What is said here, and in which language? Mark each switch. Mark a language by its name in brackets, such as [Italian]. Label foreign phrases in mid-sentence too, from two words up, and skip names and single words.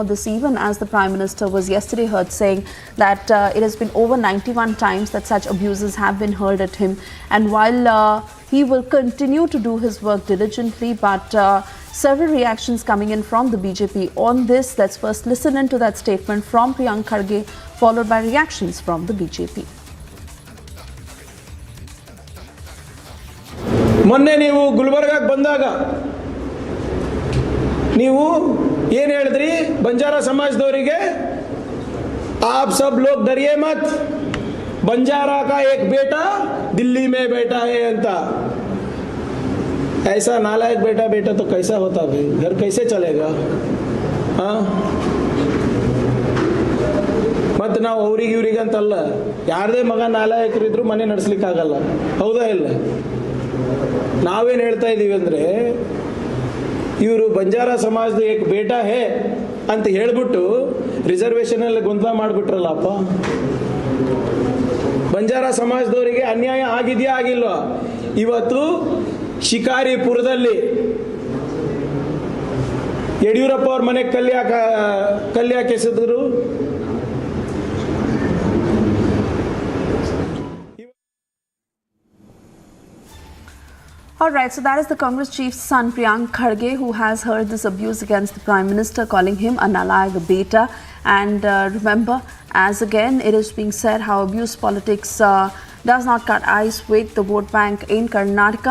[English] This even as the Prime Minister was yesterday heard saying that it has been over 91 times that such abuses have been hurled at him. And while he will continue to do his work diligently, but several reactions coming in from the BJP on this. Let's first listen into that statement from Priyank Kharge, followed by reactions from the BJP. [Kannada] ಮೊನ್ನೆ ನೀವು ಗುಲ್ಬರ್ಗಾಗೆ ಬಂದಾಗ ನೀವು ಏನು ಹೇಳಿದ್ರಿ ಬಂಜಾರ ಸಮಾಜದವರಿಗೆ [Hindi] आप सब लोग डरिए मत, बंजारा का एक बेटा दिल्ली में बैठा है अंता। ऐसा नालायक बेटा बेटा तो कैसा होता भाई, घर कैसे चलेगा? हाँ, [Kannada] ಮತ್ತು ನಾವು ಅವ್ರಿಗೆ ಇವ್ರಿಗೆ ಅಂತಲ್ಲ, ಯಾರದೇ ಮಗ ನಾಲಾಯಕರಿದ್ರು ಮನೆ ನಡೆಸಲಿಕ್ಕಾಗಲ್ಲ, ಹೌದಾ ಇಲ್ಲ? ನಾವೇನು ಹೇಳ್ತಾ ಇದ್ದೀವಿ ಅಂದರೆ ಇವರು ಬಂಜಾರ ಸಮಾಜದ [Hindi] एक बेटा है [Kannada] ಅಂತ ಹೇಳ್ಬಿಟ್ಟು ರಿಸರ್ವೇಷನಲ್ಲಿ ಗೊಂದಲ ಮಾಡಿಬಿಟ್ರಲ್ಲಪ್ಪ. ಬಂಜಾರ ಸಮಾಜದವರಿಗೆ ಅನ್ಯಾಯ ಆಗಿದೆಯಾ ಆಗಿಲ್ವಾ? ಇವತ್ತು ಶಿಕಾರಿಪುರದಲ್ಲಿ ಯಡಿಯೂರಪ್ಪ ಅವ್ರ ಮನೆಗೆ ಕಲ್ಯಾಕೆ ಎಸೆದ್ರು. [English] All right, so that is the Congress chief's son, Priyank Kharge, who has heard this abuse against the Prime Minister, calling him a Nalayak beta. And remember, as again it is being said, how abuse politics does not cut ice with the vote bank in Karnataka.